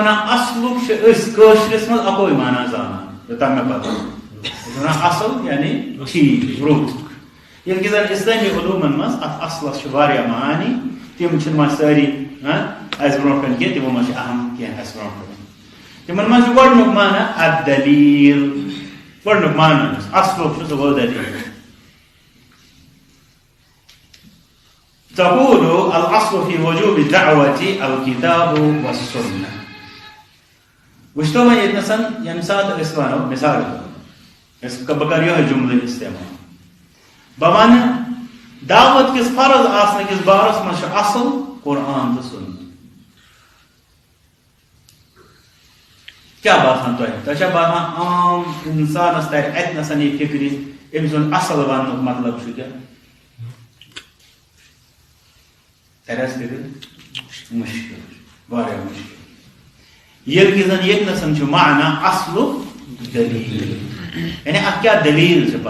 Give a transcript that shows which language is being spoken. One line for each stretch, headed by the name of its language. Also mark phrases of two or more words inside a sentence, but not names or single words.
Kashmiri: وَنان اصلُک چھِ أسۍ کٲشرِس منٛز اَکوے معنی زانان یوٚتام مےٚ پَتہ أسۍ چھِ وَنان اصل یعنی ٹھیٖک رُت ییٚلہِ کہِ زَن اِسلٲمی علوٗمَن منٛز اَتھ اصلَس چھِ واریاہ معانی تِم چھِنہٕ وۄنۍ سٲری اَسہِ برونٛٹھ کَنہِ کینٛہہ تِمو منٛز چھِ اہم کینٛہہ اَسہِ برونٛٹھ کَنہِ تِمن منٛز چھُ گۄڈٕنیُک معنی الدلیٖل گۄڈٕنیُک معنی یُس اصلُک چھُ سُہ گوٚو دلیٖل
Arabic: تقول الاصل في وجوب الدعوة الكتاب والسنة
Kashmiri: وٕچھتو وۄنۍ ییٚتنَس ییٚمہِ ساتہٕ أسۍ وَنو مِثال بہٕ کَرٕ یِہوے جُملہٕ اِستعمال بہٕ وَنہٕ دعوت کِس فرض آسنہٕ کِس بارس منٛز چھُ اصل قرآن تہٕ سُنت کیٛاہ باسان تۄہہِ چھا باسان عام اِنسانَس تَرِ اَتنَس یہِ فِکرِ أمۍ سُنٛد اصل وَننُک مطلب چھُ کیٛاہ تَرِ اَسہِ فِکرِ مُشکِل واریاہ مُشکِل ییٚلہِ کہِ زَن ییٚتنَس چھُ معنی اصلُک دلیٖل یعنی اَتھ کیٛاہ دلیٖل چھِ